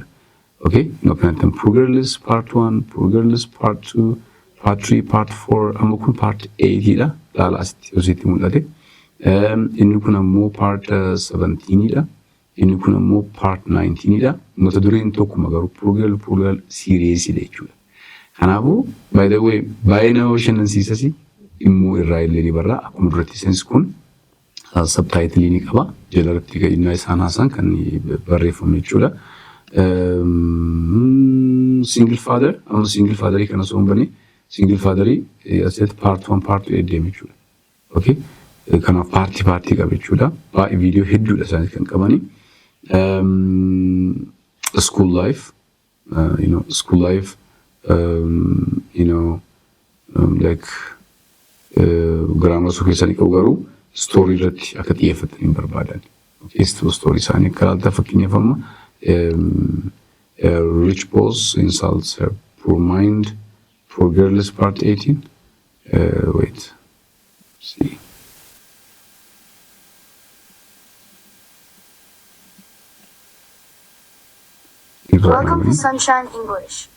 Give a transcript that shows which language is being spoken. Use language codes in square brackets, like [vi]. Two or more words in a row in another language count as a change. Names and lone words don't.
[om] Okay? Kanatti Poor Girls Part 1, Poor Girls Part 2, Part 3, Part 4, amma kun Part 8dha. Laala asitti ositti mul'ate. Inni kun ammoo Part 17dha. Inni kun ammoo Part 19dha. Mata dureen tokkuma garuu Poor Girl Seriously jechuudha. Kanaafuu [en] by the way [om] baay'ee nama bashannansiisasi immoo irraa illee ni barraa. Akkuma duratti seensi kun subtitle ni qaba. Jalatti innaa isaan haasaan kan barreeffame jechuudha. [en] Single father, [om] amma [en] single father [om] kana osoo hin banne [en] single father [om] asirratti Part 1, Part 2 deeme jechuudha. Okay? Kanaaf paartii qaba jechuudha. Baay'ee viidiyoo hedduudha isaanii kan qabani. [en] School life, school life, like grammar [om] soo keessanii qabu garuu story irratti akka xiyyeeffatanii barbaadan. Okay, story isaanii akka ilaalta fakkeenyaaf amma rich boss insults her poor mind, Poor Girls Part 18. [en] Wait, see. Welcome to Sunshine English.